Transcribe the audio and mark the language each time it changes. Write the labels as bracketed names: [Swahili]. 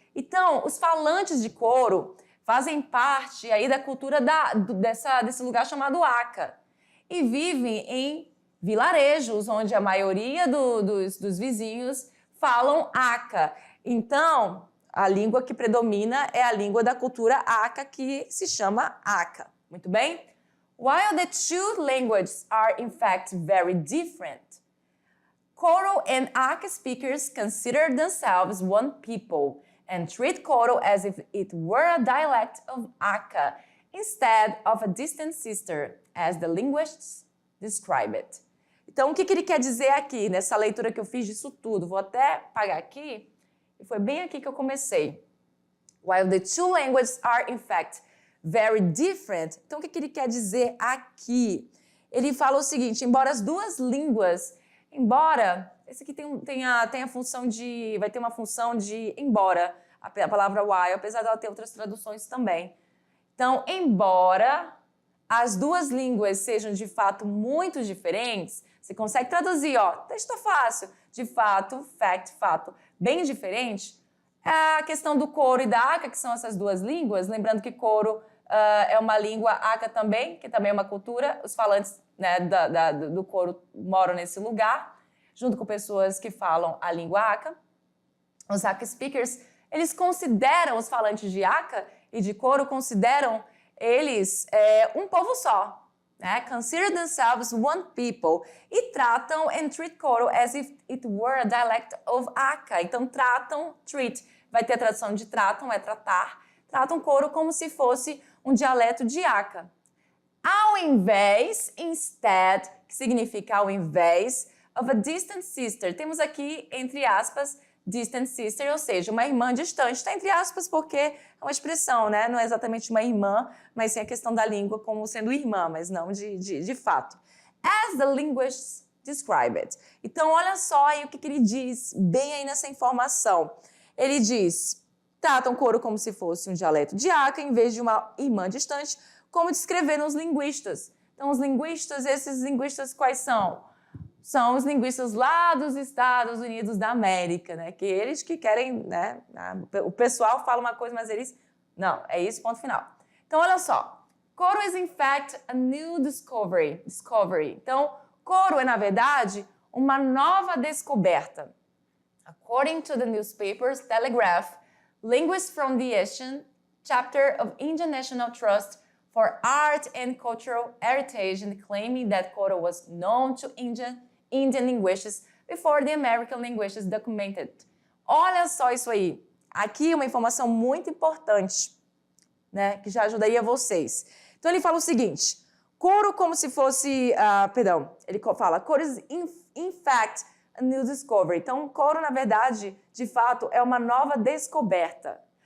[Portuguese] Então, os falantes de coro fazem parte aí da cultura desse lugar chamado Aka e vivem em vilarejos, onde a maioria dos vizinhos falam Aka. Então, a língua que predomina é a língua da cultura Aka, que se chama Aka. Muito bem? [English] While the two languages are in fact very different, Koro and Aka speakers consider themselves one people and treat Koro as if it were a dialect of Aka instead of a distant sister, as the linguists describe it. [Portuguese] Então, o que ele quer dizer aqui, nessa leitura que eu fiz disso tudo? Vou até apagar aqui, e foi bem aqui que eu comecei. [English] While the two languages are, in fact, very different. [Portuguese] Então, o que ele quer dizer aqui? Ele fala o seguinte, embora as duas línguas, esse aqui tem a função de, vai ter uma função de embora, a palavra while, apesar dela ter outras traduções também. Então, embora as duas línguas sejam de fato muito diferentes, você consegue traduzir, ó, texto fácil, de fato, fact, fato, bem diferente. A questão do coro e da Aka, que são essas duas línguas, lembrando que coro é uma língua, Aka também, que também é uma cultura, os falantes, né, do coro moram nesse lugar, junto com pessoas que falam a língua Aka. Os Aka speakers, eles consideram os falantes de Aka e de coro, consideram eles um povo só. Né? [English] Consider themselves one people [Portuguese] e tratam [English] and treat Koro as if it were a dialect of Aka. [Portuguese] Então treat, vai ter a tradução de tratam, é tratar, tratam Koro como se fosse um dialeto de Aka. Ao invés, instead, que significa ao invés, [English] of a distant sister. [Portuguese] Temos aqui, entre aspas, distant sister, ou seja, uma irmã distante. Está entre aspas porque é uma expressão, né? Não é exatamente uma irmã, mas sim a questão da língua como sendo irmã, mas não de fato. [English] As the linguists describe it. [Portuguese] Então, olha só aí o que ele diz bem aí nessa informação. Ele diz, tratam Koro como se fosse um dialeto de Aka, em vez de uma irmã distante, como descreveram os linguistas. Então, os linguistas, esses linguistas quais são? São os linguistas lá dos Estados Unidos da América, né? Que eles que querem, né? O pessoal fala uma coisa, mas eles... Não, é isso, ponto final. Então, olha só. [English] Koro is, in fact, a new discovery. [Portuguese] Então, Koro é, na verdade, uma nova descoberta. [English] According to the newspaper's Telegraph, linguists from the Asian chapter of Indian National Trust for Art and Cultural Heritage and claiming that Koro was known to Indian linguists before the American linguists documented. [Portuguese] Olha só isso aí. Aqui uma informação muito importante, né, que já ajudaria vocês. Então ele fala o seguinte, Koro como se fosse, ele fala, [English] Koro is in fact a new discovery. [Portuguese] Então, Koro, na verdade, de fato, é uma nova descoberta.